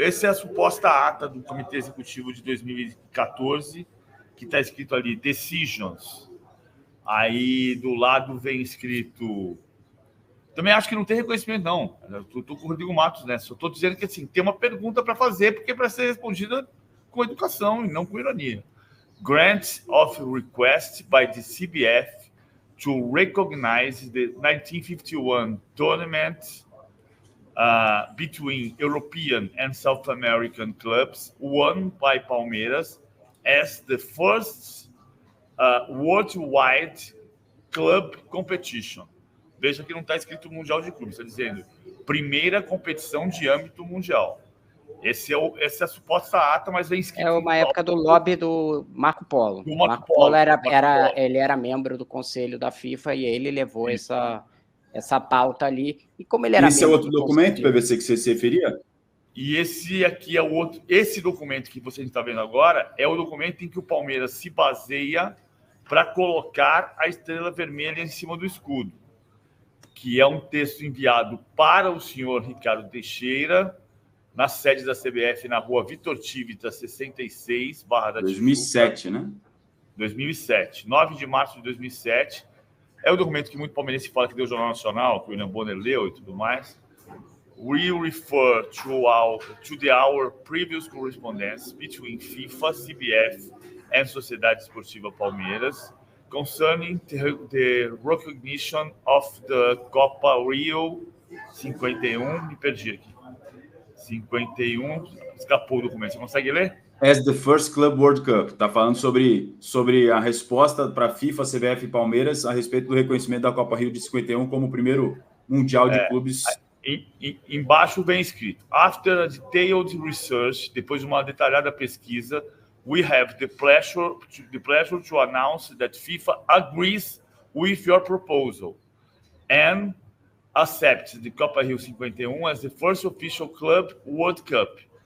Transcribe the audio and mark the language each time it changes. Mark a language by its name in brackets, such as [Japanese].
[Portuguese] Esse é a suposta ata do Comitê Executivo de 2014, que está escrito ali, Decisions. Aí, do lado, vem escrito... Também acho que não tem reconhecimento, não. Eu estou com o Rodrigo Matos nessa. Só estou dizendo que assim, tem uma pergunta para fazer, porque é para ser respondida com educação e não com ironia. [English] Grant of request by the CBF to recognize the 1951 tournament between European and South American clubs won by Palmeiras as the first worldwide club competition. [Portuguese] Veja que não está escrito Mundial de Clubes, está dizendo primeira competição de âmbito mundial. Essa é a suposta ata, mas vem escrito... É uma época do lobby do Marco Polo. O Marco Polo ele era membro do Conselho da FIFA e ele levou essa pauta ali. E como ele era esse é outro documento, PVC, que você se referia? E esse aqui é o outro... Esse documento que você está vendo agora é o documento em que o Palmeiras se baseia para colocar a estrela vermelha em cima do escudo, que é um texto enviado para o senhor Ricardo Teixeira, na sede da CBF, na rua Vitor Tivita, 66, Barra da Tijuca. 2007, né? 2007. 9 de março de 2007. É o documento que muito palmeirense fala que deu o Jornal Nacional, que o William Bonner leu e tudo mais. [English] We refer to our previous correspondence between FIFA, CBF and Sociedade Esportiva Palmeiras concerning the recognition of the Copa Rio 51. [Portuguese] Me perdi aqui. 51, escapou o documento. Você consegue ler? [English] As the first Club World Cup. [Portuguese] Está falando sobre a resposta para FIFA, CBF e Palmeiras a respeito do reconhecimento da Copa Rio de 51 como o primeiro Mundial de Clubes. Embaixo vem escrito: [English] After a detailed research, [Portuguese] depois de uma detalhada pesquisa, [English] we have the pleasure to announce that FIFA agrees with your proposal and accepts the Copa Rio 51 as the first official Club World Cup.